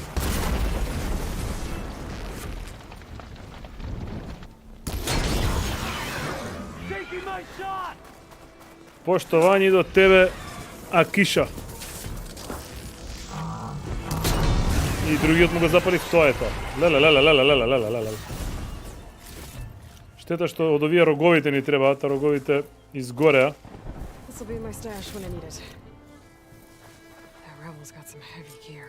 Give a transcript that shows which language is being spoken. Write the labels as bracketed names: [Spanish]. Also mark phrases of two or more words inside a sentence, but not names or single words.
[Macedonian] Поштовање до тебе, Акиша. И другиот му го запалив, тоа е тоа. Леле. Штета што од овие роговите ни требаат, а роговите изгореа. [English] This'll be my stash when I need it. That rebel's got some heavy gear.